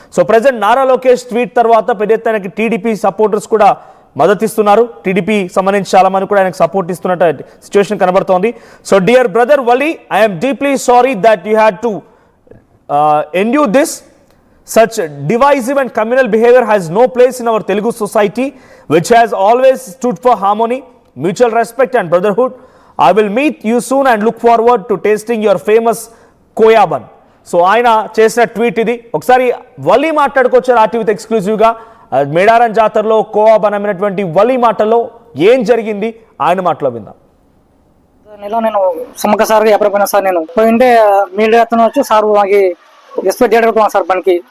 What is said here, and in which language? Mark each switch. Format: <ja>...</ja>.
<te>So present Nara Lokesh tweet తర్వాత పెద్ద ఎత్తున టీడీపీ సపోర్టర్స్ కూడా మద్దతిస్తున్నారు. టీడీపీ సంబంధించి చాలా మంది కూడా ఆయనకు సపోర్ట్ ఇస్తున్నట్టు సిచ్యువేషన్ కనబడుతోంది.</te> <en>So dear brother Wali, I'm deeply sorry that you had to endure this. Such divisive and communal behavior has no place in our Telugu society, which has always stood for harmony, mutual respect and brotherhood. I will meet you soon and look forward to tasting your famous kova bun.</en> <te>So ఆయన చేసిన tweet ఇది. ఒకసారి వలీ మాట్లాడుకొచ్చారు ఆర్టీవీతో ఎక్స్క్లూజివ్గా. మేడారం జాతరలో khoa bun అమ్మినటువంటి Vali మాటల్లో ఏం జరిగింది ఆయన మాటలో విందాం. నేను సుమక సార్ ఎప్పుడైనా సార్ నేను పోయింటే మీడియా వచ్చి సార్ మాకు ఎక్స్పెక్ట్ డేట్ అడుగుతున్నాను సార్ బండ్కి.</te>